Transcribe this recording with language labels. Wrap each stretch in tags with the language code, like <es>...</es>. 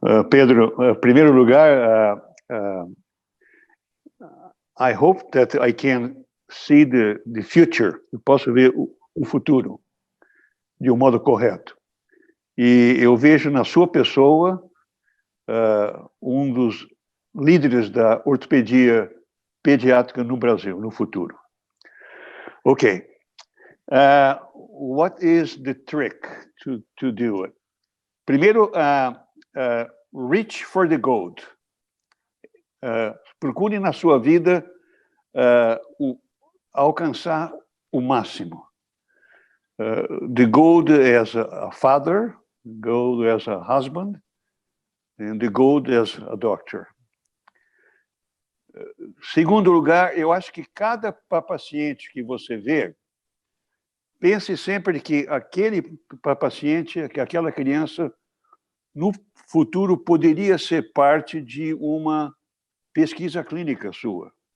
<en>Pedro,</en> <pt>em primeiro lugar,</pt> <en>I hope that I can see the future.</en> <pt>Eu posso ver o futuro de um modo correto. E eu vejo na sua pessoa um dos líderes da ortopedia pediátrica no Brasil, no futuro.</pt> <en>Okay. What is the trick to do it?</en> <pt>Primeiro,</pt> <en>reach for the gold.</en> <pt>Procure na sua vida alcançar o máximo.</pt> <en>The gold as a father, gold as a husband, and the gold as a doctor.</en> <pt>Segundo lugar, eu acho que cada paciente que você vê, pense sempre que aquele paciente, que aquela criança, no futuro poderia ser parte de uma pesquisa clínica sua.</pt>